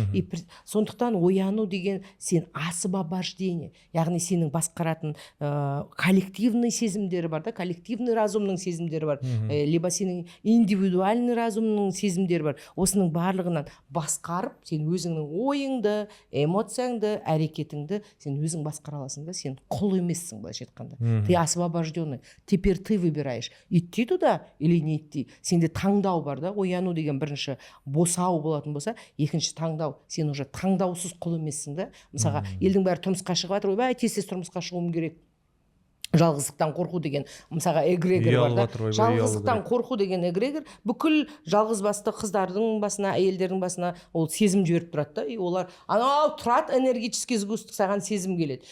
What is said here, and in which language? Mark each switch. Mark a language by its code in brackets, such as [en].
[kk] И сондықтан ояну деген сен освобождение, яғни сенің басқаратын коллективный сезімдері бар да, коллективный разумның сезімдері бар, либо сенің индивидуальный разумның сезімдері бар. Осының барлығынан басқарып, сен өзіңнің ойыңды, эмоцияңды, әрекетіңді сен өзің басқара аласың да, сен құл емессің, былайша айтқанда. [ru] Ты освобожденный. Теперь ты выбираешь, идти туда или не идти. [kk] Сенде таңдау бар да, ояну деген бірінші босау болатын болса, екінші таңдау. Сен уже таңдаусыз құл емессің да. Мысалға, елдің бәрі тұрмысқа шығып жатыр, ойбай, тез тұрмысқа шығуым керек. Жалғыздықтан қорқу деген мысалға эгрегор бар да. Жалғыздықтан қорқу деген эгрегор бүкіл жалғызбасты қыздардың басына, әйелдердің басына ол сезім жіберіп тұрады да. И олар анау тұрады, [ru] энергетический сгусток, [kk] саған сезім келеді.